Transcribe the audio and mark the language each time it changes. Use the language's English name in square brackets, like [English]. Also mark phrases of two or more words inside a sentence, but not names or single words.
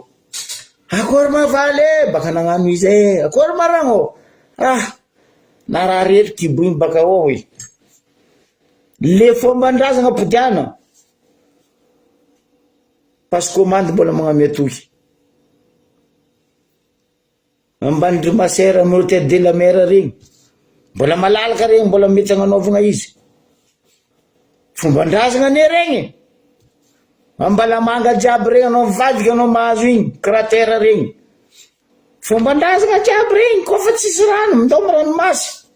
[Malagasy] Akory mavaly baka nagnano izay, akory maragno. Nararery kiboiny baka ao e. Le fomban-drazana podiana. Passe-commande mbola magname toky. Ambanindry masera amin'ny [French] hôtel de la mer [Malagasy] regny. Mbola malalaka regny, mbola mety agnanaovagna izy. Fomban-drazana ne regny. Ambalamanga jiaby regny anao mivadika anao mahazo igny, cratère regny. Fomban-drazana jiaby regny, kofa tsisy rano, mindao ranomasy.